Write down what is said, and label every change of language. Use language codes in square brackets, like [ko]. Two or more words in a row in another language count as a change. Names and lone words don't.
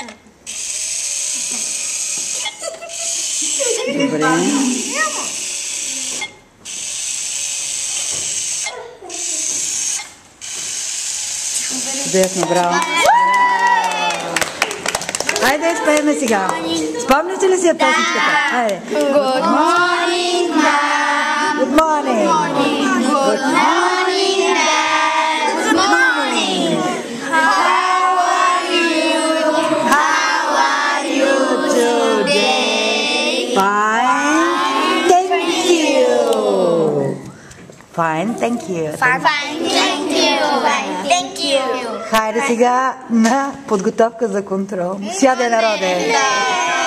[bg] Добре. Чудесно, браво. Айде, изпееме сега. Спомняте ли си я песничката? Айде. [en] Good morning, Mom. Good morning. Good morning, Dad. Good morning. How are you today? Fine. Thank you. Fine, thank you. Fine, thank you. [bg] Хайде сега на подготовка за контрол. Сяде, народе.